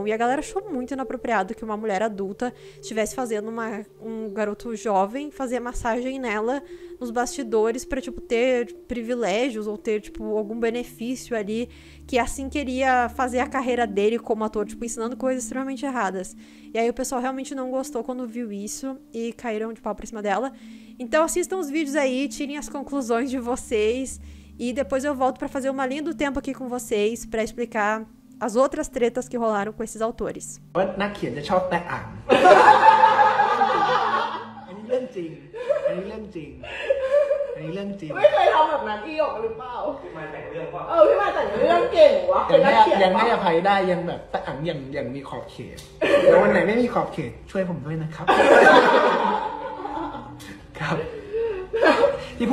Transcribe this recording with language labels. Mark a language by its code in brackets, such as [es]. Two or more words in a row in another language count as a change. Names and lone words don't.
[pt] E a galera achou muito inapropriado que uma mulher adulta estivesse fazendo um garoto jovem fazer massagem nela nos bastidores pra, tipo, ter privilégios ou ter, tipo, algum benefício ali, que assim queria fazer a carreira dele como ator, tipo, ensinando coisas extremamente erradas. E aí o pessoal realmente não gostou quando viu isso e caíram de pau pra cima dela. Então assistam os vídeos aí, tirem as conclusões de vocês. E depois eu volto pra fazer uma linha do tempo aqui com vocês pra explicar as outras tretas que rolaram com esses autores. [th] นักเขียนจะชอบแตะอ่างอันนี้เรื่องจริงอันนี้เรื่องจริงอันนี้เรื่องจริง ไม่เคยทำแบบนั้นอีหยกหรือเปล่า พี่มาแต่งเรื่องว่า พี่มาแต่งเรื่องเก่งวะเป็นนักเขียน ยังให้อภัยได้ยังแบบแตะอ่างยังมีขอบเขตแล้ววันไหนไม่มีขอบเขตช่วยผมด้วยนะครับ ครับที่